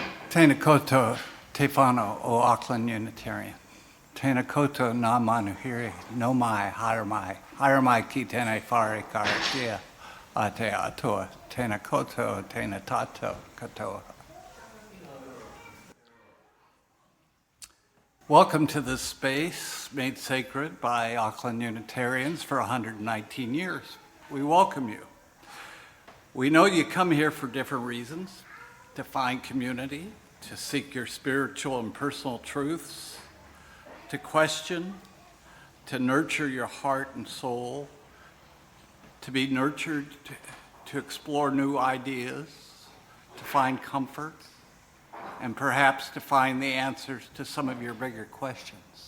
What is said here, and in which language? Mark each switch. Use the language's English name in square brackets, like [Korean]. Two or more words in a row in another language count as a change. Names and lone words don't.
[Māori] Tēnā koutou te whānau o Auckland Unitarian. Tēnā koutou nā manuhiri, no mai, haere mai ki tēnei whare karakia a te atua. Tēnā koutou, tēnā tātou katoa. [English] Welcome to this space made sacred by Auckland Unitarians for 119 years. We welcome you. We know you come here for different reasons, to find community, to seek your spiritual and personal truths, to question, to nurture your heart and soul, to be nurtured, to explore new ideas, to find comfort, and perhaps to find the answers to some of your bigger questions.